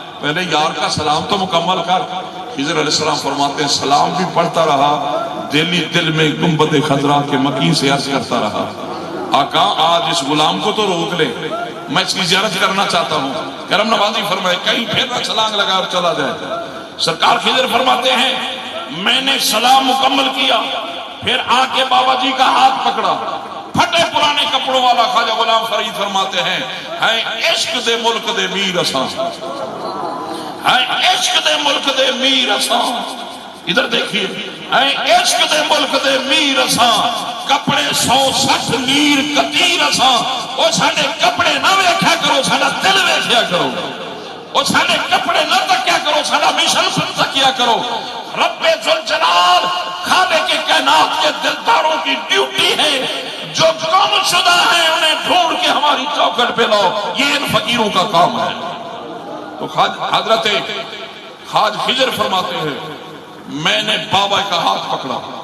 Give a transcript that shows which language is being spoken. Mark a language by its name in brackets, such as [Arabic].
[Urdu] پہلے یار کا سلام تو مکمل کر. خضر علیہ السلام فرماتے ہیں سلام بھی پڑھتا رہا, دل میں گنبد خضرا کے مکین سے عرض کرتا رہا آقا آج اس غلام کو تو روک لے, میں اس کی زیارت کرنا چاہتا ہوں. کرم نوازی فرمائے کہیں پھر نہ چھلانگ لگا اور چلا جائے. سرکار خضر فرماتے ہیں میں نے سلام مکمل کیا, پھر آ کے بابا جی کا ہاتھ پکڑا. پھٹے پرانے کپڑوں والا خواجہ غلام فرید فرماتے ہیں [Punjabi] عشق دے ملک دے میر اساں, [Urdu] عشق دے ملک دے میر اساں. ادھر دیکھیے [Punjabi] عشق دے ملک دے میر اساں, کپڑے 160 نیر کتیر اساں. او ساڈے کپڑے نہ ویکھیا کرو, ساڈا دل ویکھیا کرو. او ساڈے کپڑے نہ تکیا کرو, ساڈا مشن تکیا کرو. [Urdu] رب ذوالجلال خالق کائنات کے دلداروں کی ڈیوٹی ہے جو گم شدہ ہیں انہیں ڈھونڈ کے ہماری چوکھٹ پہ لاؤ, یہ ان فقیروں کا کام ہے. تو حضرت خواجہ خضر فرماتے ہیں میں نے بابا کا ہاتھ پکڑا.